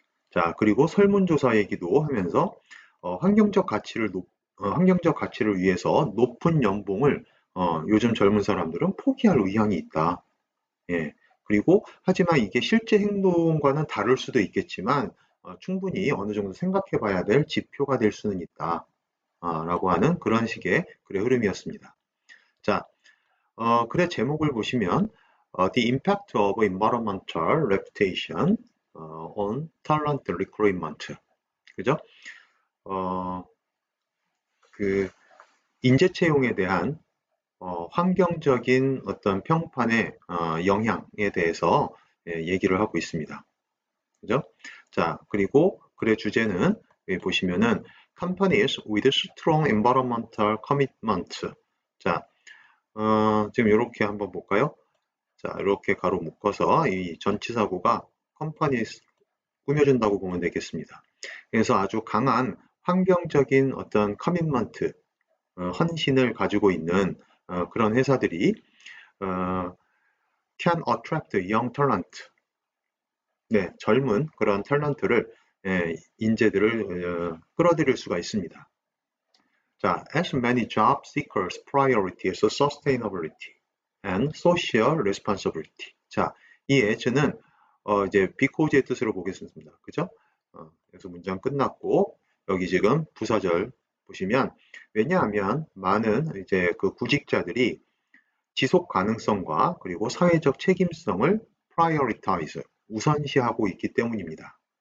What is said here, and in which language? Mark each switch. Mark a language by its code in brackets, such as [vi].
[ko] 자, 그리고 설문조사 얘기도 하면서 환경적 가치를 위해서 높은 연봉을 요즘 젊은 사람들은 포기할 의향이 있다. 예. 그리고 하지만 이게 실제 행동과는 다를 수도 있겠지만 충분히 어느 정도 생각해 봐야 될 지표가 될 수는 있다. 라고 하는 그런 식의 글의 흐름이었습니다. 자, 글의 제목을 보시면 [en] The Impact of Environmental Reputation on Talent Recruitment. [ko] 그죠? 그 인재 채용에 대한 환경적인 어떤 평판의 영향에 대해서 얘기를 하고 있습니다. 그죠? 자, 그리고 글의 주제는 여기 보시면은 [en] companies with strong environmental commitment. [ko] 자, 지금 이렇게 한번 볼까요? 자, 이렇게 가로 묶어서 이 전치사구가 companies 꾸며준다고 보면 되겠습니다. 그래서 아주 강한 환경적인 어떤 커밋먼트, 헌신을 가지고 있는 그런 회사들이 [en] can attract young talent, [ko] 네, 젊은 그런 탤런트를 인재들을 끌어들일 수가 있습니다. [en] 자, as many job seekers priority is sustainability and social responsibility. [ko] 자, 이 as는 이제 because의 뜻으로 보겠습니다. 그죠? 그래서 문장 끝났고 여기 지금 부사절 보시면 왜냐하면 많은 이제 그 구직자들이 지속 가능성과 그리고 사회적 책임성을 prioritize 우선시하고 있기 때문입니다.